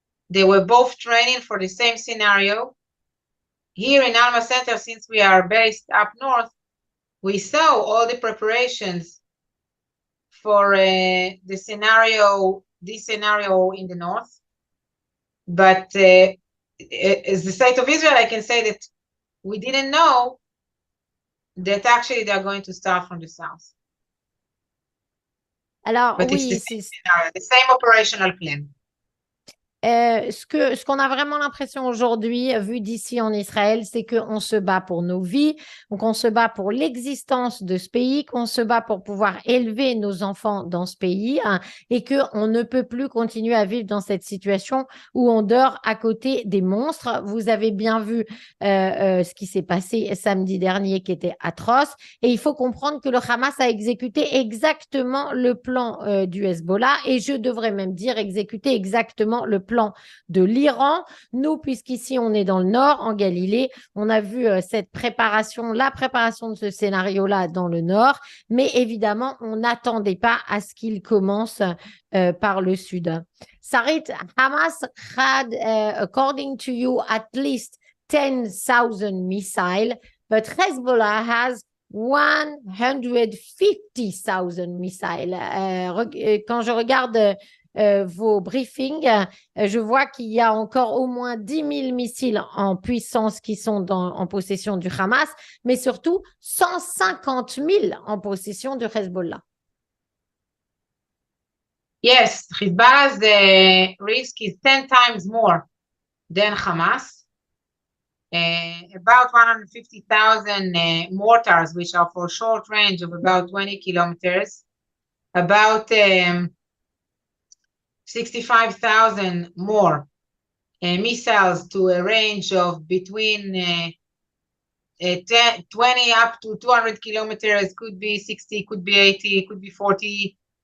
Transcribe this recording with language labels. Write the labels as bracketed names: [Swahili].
[English] They were both training for the same scenario. Here in Alma Center, since we are based up north, we saw all the preparations for this scenario in the north. But as the state of Israel, I can say that we didn't know that actually they're going to start from the south. [French] Alors, [English] but [French] oui, [English] it's the same scenario, the same operational plan. [French] Ce qu'on a vraiment l'impression aujourd'hui, vu d'ici en Israël, c'est qu'on se bat pour nos vies, donc on se bat pour l'existence de ce pays, qu'on se bat pour pouvoir élever nos enfants dans ce pays, hein, et qu'on ne peut plus continuer à vivre dans cette situation où on dort à côté des monstres. Vous avez bien vu ce qui s'est passé samedi dernier qui était atroce, et il faut comprendre que le Hamas a exécuté exactement le plan du Hezbollah, et je devrais même dire exécuter exactement le plan de l'Iran. Nous, puisqu'ici, on est dans le nord, en Galilée, on a vu cette préparation, la préparation de ce scénario-là dans le nord, mais évidemment, on n'attendait pas à ce qu'il commence par le sud. [English] Sarit, Hamas had, according to you, at least 10,000 missiles, but Hezbollah has 150,000 missiles. [French] Quand je regarde vos briefings, je vois qu'il y a encore au moins 10 000 missiles en puissance qui sont en possession du Hamas, mais surtout 150 000 en possession du Hezbollah. [English] Yes, Hezbollah's risk is 10 times more than Hamas. About 150,000 mortars, which are for short range of about 20 kilometers. About 65,000 more missiles to a range of between 20 up to 200 kilometers, could be 60, could be 80, could be 40.